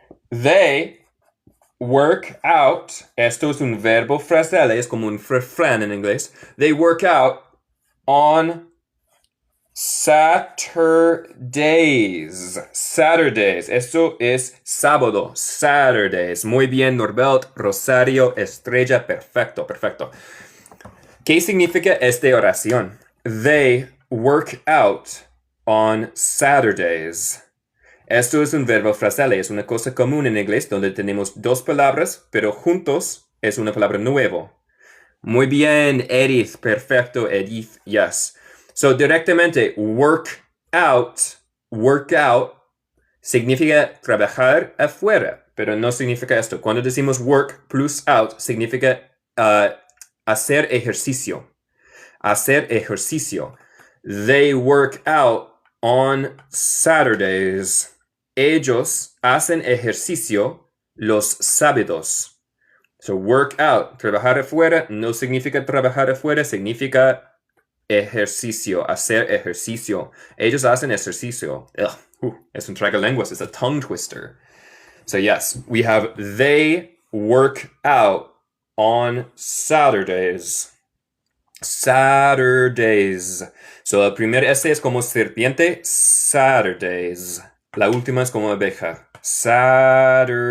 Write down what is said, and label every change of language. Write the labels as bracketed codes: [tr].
[en] They work out, [es] esto es un verbo frasal, es como un refrán en inglés. [en] They work out on Saturdays. [es] Saturdays. Esto es sábado. Saturdays. Muy bien, Norbert, Rosario, Estrella. Perfecto, perfecto. ¿Qué significa esta oración? [en] They work out on Saturdays. [es] Esto es un verbo frasal, es una cosa común en inglés donde tenemos dos palabras, pero juntos es una palabra nueva. Muy bien, Edith. Perfecto, Edith. Yes. So, directamente, work out significa trabajar afuera, pero no significa esto. Cuando decimos work plus out, significa hacer ejercicio. Hacer ejercicio. [en] They work out on Saturdays. [es] Ellos hacen ejercicio los sábados. So, work out, trabajar afuera, no significa trabajar afuera, significa ejercicio, hacer ejercicio. Ellos hacen ejercicio. Es un tragalenguas, [en] it's a tongue twister. So yes, we have they work out on Saturdays. Saturdays. [es] So, el primer S es como serpiente, Saturdays. La última es como abeja, Saturdays.